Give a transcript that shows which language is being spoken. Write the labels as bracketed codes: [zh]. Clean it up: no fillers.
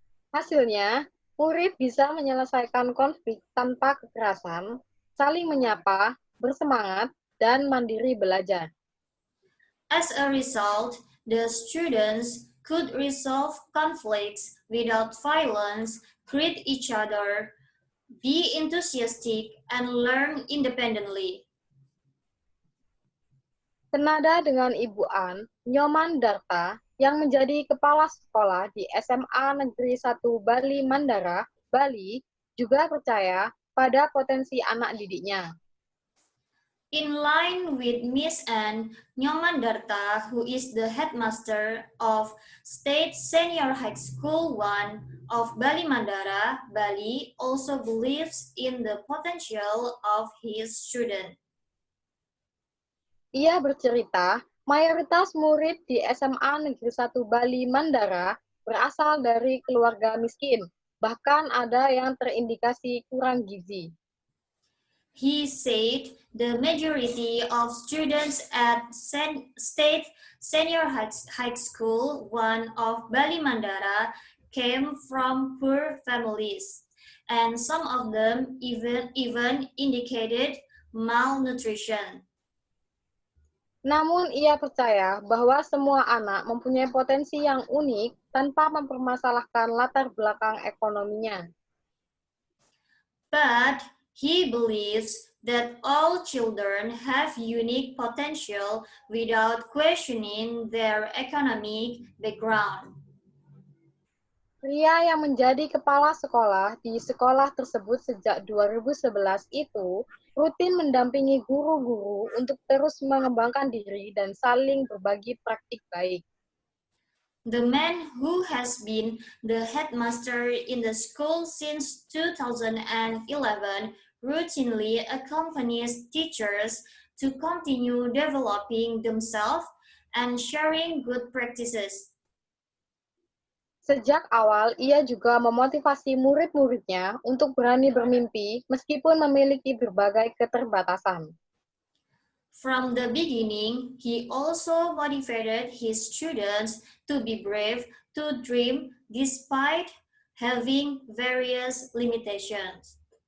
[id] Hasilnya, murid bisa menyelesaikan konflik tanpa kekerasan, saling menyapa, bersemangat, dan mandiri belajar. [en] As a result, the students could resolve conflicts without violence, greet each other, be enthusiastic, and learn independently. [id] Senada dengan Ibu An, Nyoman Darta yang menjadi kepala sekolah di SMA Negeri 1 Bali Mandara, Bali, juga percaya pada potensi anak didiknya. [en] In line with Miss Anne, Nyoman Darta, who is the headmaster of State Senior High School 1 of Bali Mandara, Bali, also believes in the potential of his student. [id] Ia bercerita, mayoritas murid di SMA Negeri 1 Bali Mandara berasal dari keluarga miskin, bahkan ada yang terindikasi kurang gizi. [en] He said the majority of students at State Senior High School 1 of Bali Mandara came from poor families, and some of them even indicated malnutrition. [id] Namun ia percaya bahwa semua anak mempunyai potensi yang unik tanpa mempermasalahkan latar belakang ekonominya. [en] But he believes that all children have unique potential without questioning their economic background. [id] Pria yang menjadi kepala sekolah di sekolah tersebut sejak 2011 itu rutin mendampingi guru-guru untuk terus mengembangkan diri dan saling berbagi praktik baik. [en] The man who has been the headmaster in the school since 2011 routinely accompanies teachers to continue developing themselves and sharing good practices. [id] Sejak awal, ia juga memotivasi murid-muridnya untuk berani bermimpi meskipun memiliki berbagai keterbatasan. [en] From the beginning, he also motivated his students to be brave, to dream despite having various limitations.